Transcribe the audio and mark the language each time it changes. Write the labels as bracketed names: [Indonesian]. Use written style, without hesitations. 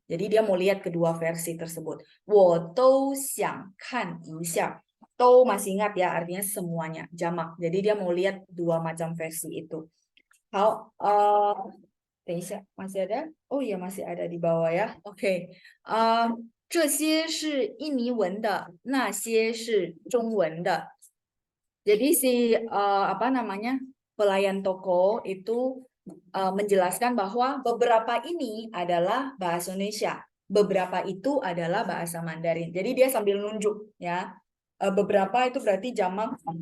[Indonesian] Jadi dia mau lihat kedua versi tersebut. [Chinese] 我都想看一下. [Indonesian] To masih ingat ya artinya semuanya jamak. Jadi dia mau lihat dua macam versi itu. [Chinese] 好，等一下， [Indonesian] masih ada? Oh iya masih ada di bawah ya. [Chinese] Oke, 这些是印尼文的，那些是中文的。 [Indonesian] Jadi si apa namanya pelayan toko itu menjelaskan bahwa beberapa ini adalah bahasa Indonesia, beberapa itu adalah bahasa Mandarin. Jadi dia sambil nunjuk ya. Beberapa itu berarti jamak.